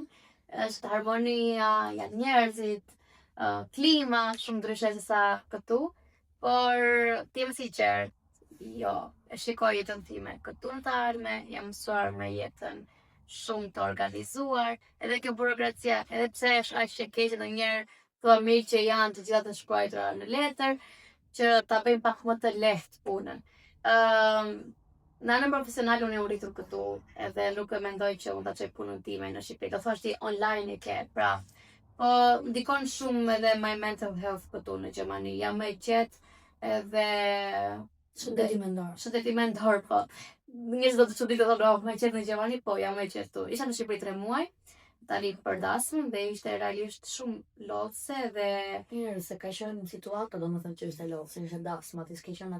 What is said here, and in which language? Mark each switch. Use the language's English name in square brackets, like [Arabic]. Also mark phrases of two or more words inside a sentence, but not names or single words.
[Albanian] Është harmonia, janë njerëzit, klima, shumë ndryshe se sa këtu, por ti jam sinqert, jo, e shikoj jetën time këtu në të ardhme, jam mësuar me jetën shumë të organizuar, edhe kjo burokracia, edhe pse është aq e keqe ndonjëherë, thua mirë që janë të gjitha të shkruara në letër, që ta bëjmë pak më të lehtë punën. Në anën profesionale unë jam rritur këtu, edhe nuk e mendoj që unë ta çoj punën time në Shqipëri. Do thosh ti online e ke, pra. Po ndikon shumë edhe [English] my mental health [Albanian] këtu në Gjermani. Jam më e qetë edhe shëndeti mendor, po. Njerëzit do të çuditë thonë, "Oh, më e qetë në Gjermani", po jam më e qetë këtu. Isha në Shqipëri 3 muaj, tani për dasmën dhe ishte realisht shumë lodhse dhe Mirë, se ka qenë situata, domethënë që ishte lodhse, ishte dasma, ti s'ke qenë aty.